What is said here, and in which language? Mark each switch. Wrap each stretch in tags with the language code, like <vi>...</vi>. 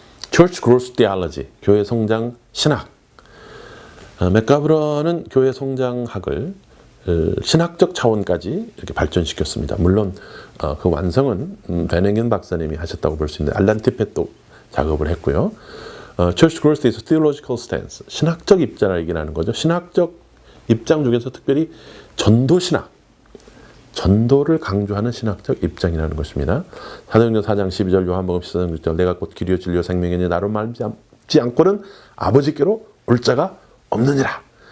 <en>Church Growth Theology,</en> <ko>교회 성장 신학. 맥가브런은 교회 성장학을 신학적 차원까지 이렇게 발전시켰습니다. 물론 그 완성은 베네겐 박사님이 하셨다고 볼 수 있는데 알란 티펫도 작업을 했고요.</ko> <en>Church Growth is a theological stance.</en> <ko>신학적 입장을 얘기하는 거죠. 신학적 입장 중에서 특별히 전도 신학, 전도를 강조하는 신학적 입장이라는 것입니다. 사도행전 4장 12절, 요한복음 14장 6절, 내가 곧 길이요 진리요 생명이니 나로 말미암지 않고는 아버지께로 올 자가 없느니라.</ko>